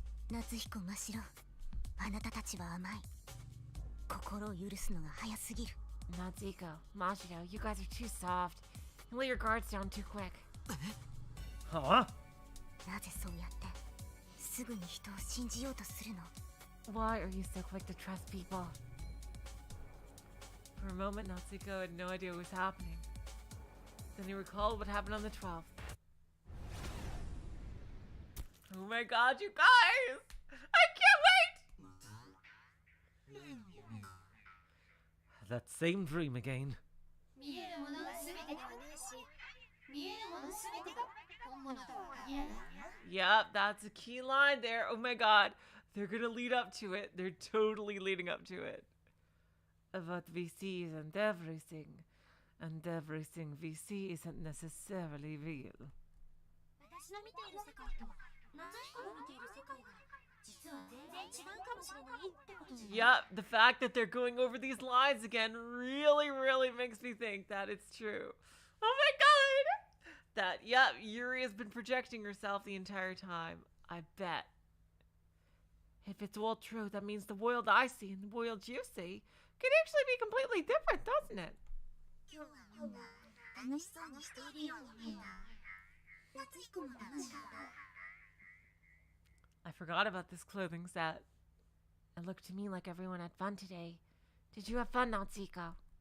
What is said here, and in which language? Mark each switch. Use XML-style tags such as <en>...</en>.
<ja>夏彦真白、あなたたちは甘い。心を許すのが早すぎる。</ja> <en>Natsuko, Mashido, you guys are too soft. You lay your guards down too quick. Huh?</en> <ja>なぜそうやってすぐに人を信じようとするの？</ja> <en>Why are you so quick to trust people? For a moment, Natsuko had no idea what was happening. Then he recalled what happened on the 12th. Oh my god, you guys! I can't wait! That same dream again.</en> <ja>見えるものが全てではないし、見えるもの全てが本物とは限らないよ。</ja> <en>Yep, that's a key line there. Oh my god. They're gonna lead up to it. They're totally leading up to it. What we see isn't everything. And everything we see isn't necessarily real.</en> <ja>私の見ている世界と夏彦の見ている世界が実は全然違うかもしれないってことじゃない。</ja> <en>Yep, the fact that they're going over these lines again really makes me think that it's true. Oh my god! That, yep, Yuri has been projecting herself the entire time. I bet. If it's all true, that means the world I see and the world you see could actually be completely different, doesn't it?</en> <ja>今日はみんな楽しそうにしているように見えた。夏彦も楽しかった。</ja> <en>I forgot about this clothing set. It looked to me like everyone had fun today. Did you have fun, Natsuko?</en>